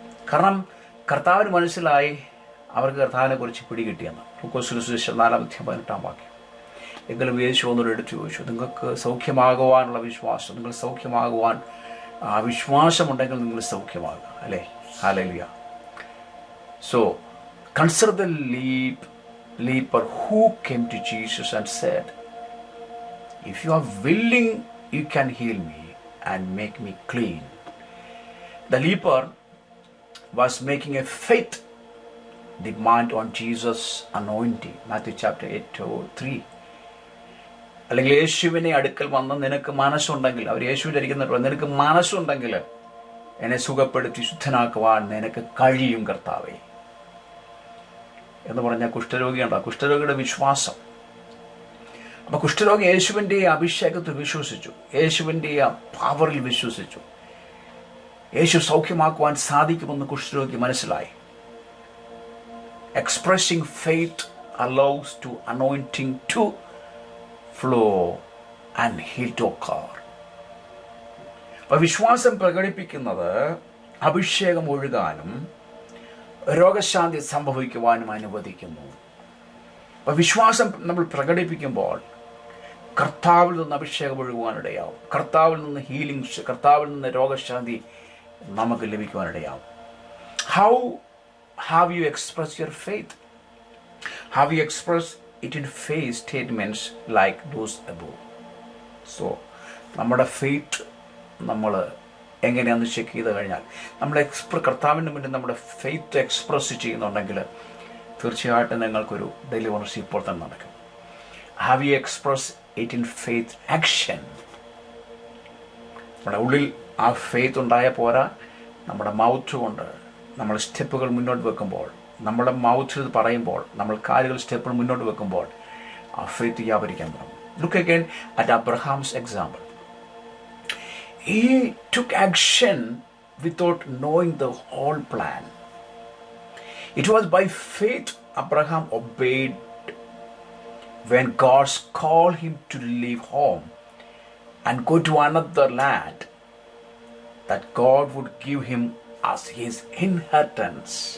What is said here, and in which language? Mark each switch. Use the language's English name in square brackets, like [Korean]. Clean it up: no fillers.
[Malayalam] കാരണം കർത്താവിന് മനസ്സിലായി അവർക്ക് കർത്താവിനെ കുറിച്ച് പിടികിട്ടിയെന്ന്. ലൂക്കോസ് സുവിശേഷം 4:18. എങ്കിലും യേശു ഒന്നുകൂടെ എടുത്തു ചോദിച്ചു, നിങ്ങൾക്ക് സൗഖ്യമാകുവാനുള്ള വിശ്വാസം, നിങ്ങൾ സൗഖ്യമാകുവാൻ ആ വിശ്വാസമുണ്ടെങ്കിൽ നിങ്ങൾ സൗഖ്യമാകുക, അല്ലേ? Hallelujah. [English] So consider the leper who came to Jesus and said, if you are willing, you can heal me and make me clean. The leper was making a faith demand on Jesus' anointing. Matthew chapter 8:3. [Malayalam] അല്ലെങ്കിൽ യേശുവിനെ അടുക്കൽ വന്ന് നിനക്ക് മനസ്സുണ്ടെങ്കിൽ, അവർ യേശുവിൻ്റെ ഇരിക്കുന്നുണ്ടോ, നിനക്ക് മനസ്സുണ്ടെങ്കിൽ എന്നെ സുഖപ്പെടുത്തി ശുദ്ധനാക്കുവാൻ നിനക്ക് കഴിയും കർത്താവേ എന്ന് പറഞ്ഞ കുഷ്ഠരോഗിയുണ്ടോ, കുഷ്ഠരോഗിയുടെ വിശ്വാസം. അപ്പോൾ കുഷ്ഠരോഗി യേശുവിൻ്റെ അഭിഷേകത്തിൽ വിശ്വസിച്ചു, യേശുവിൻ്റെ ആ പവറിൽ വിശ്വസിച്ചു. യേശു സൗഖ്യമാക്കുവാൻ സാധിക്കുമെന്ന് കുഷ്ഠരോഗി മനസ്സിലായി. [English] Expressing faith allows to anointing to flow and heal to occur. [Malayalam] അപ്പോൾ വിശ്വാസം പ്രകടിപ്പിക്കുന്നത് അഭിഷേകം ഒഴുകാനും രോഗശാന്തി സംഭവിക്കുവാനും അനുവദിക്കുന്നു. അപ്പോൾ വിശ്വാസം നമ്മൾ പ്രകടിപ്പിക്കുമ്പോൾ കർത്താവിൽ നിന്ന് അഭിഷേകം ഒഴുകുവാനിടയാവും, കർത്താവിൽ നിന്ന് ഹീലിംഗ്സ്, കർത്താവിൽ നിന്ന് രോഗശാന്തി നമുക്ക് ലഭിക്കുവാനിടയാവും. [English] How have you expressed your faith? Have you expressed it in faith statements like those above? [Malayalam] So നമ്മുടെ ഫെയ്ത്ത് നമ്മൾ എങ്ങനെയാണെന്ന് ചെക്ക് ചെയ്ത് കഴിഞ്ഞാൽ, നമ്മൾ കർത്താവിൻ്റെ മുന്നിൽ നമ്മുടെ ഫെയ്ത്ത് എക്സ്പ്രസ് ചെയ്യുന്നുണ്ടെങ്കിൽ തീർച്ചയായിട്ടും നിങ്ങൾക്കൊരു ഡെലിവറൻസ് ഇപ്പോൾ തന്നെ നടക്കും. [English] Have you express it in faith action? [Malayalam] നമ്മുടെ ഉള്ളിൽ ആ ഫെയ്ത്ത് ഉണ്ടായ പോരാ, നമ്മുടെ മൗത്ത് കൊണ്ട് നമ്മൾ സ്റ്റെപ്പുകൾ മുന്നോട്ട് വെക്കുമ്പോൾ, നമ്മുടെ മൗത്തിൽ പറയുമ്പോൾ, നമ്മൾ കാലുകൾ സ്റ്റെപ്പുകൾ മുന്നോട്ട് വെക്കുമ്പോൾ ആ ഫെയ്ത്ത് വ്യാപരിക്കാൻ തുടങ്ങും. [English] Look again at Abraham's example. He took action without knowing the whole plan. It was by faith Abraham obeyed when God called him to leave home and go to another land that God would give him as his inheritance.